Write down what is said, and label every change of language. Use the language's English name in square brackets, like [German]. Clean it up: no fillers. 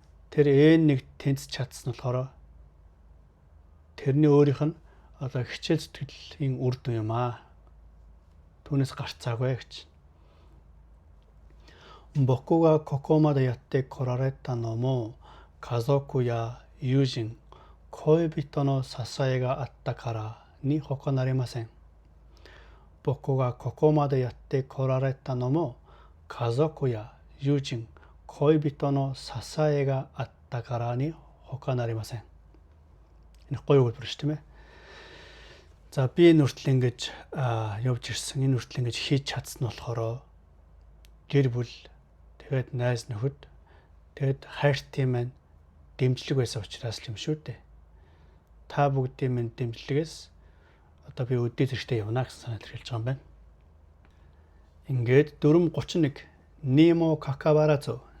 [Mongolian] Тэр N1 тэнцэж чадсан болохоор тэрний өөрийнх нь одоо хичээл зүтгэлийн үр дүн юм аа. Түүнээс гарцаагүй гэж. [Japanese] 僕がここまでやってこられたのも家族や友人、恋人の支えがあったからに他なりません. 僕がここまでやってこられたのも家族や友人、恋人の支えがあったからに他なりません. [Mongolian] Энэ гоё хэлбэр шүү дээ. За би энэ хүртэл ингэж явж ирсэн. Энэ хүртэл ингэж хийж чадсан болохоор гэр бүл, тэгээд найз нөхөд, тэгээд хайртын маань дэмжлэг байсан учраас юм шүү дээ. Та бүгдийн минь дэмжлэгээс одоо би өдөө зэрэгтэй явна гэсэн санаал хэлж байгаа юм байна. Ингээд 4:31 [Japanese] にもかかわらず.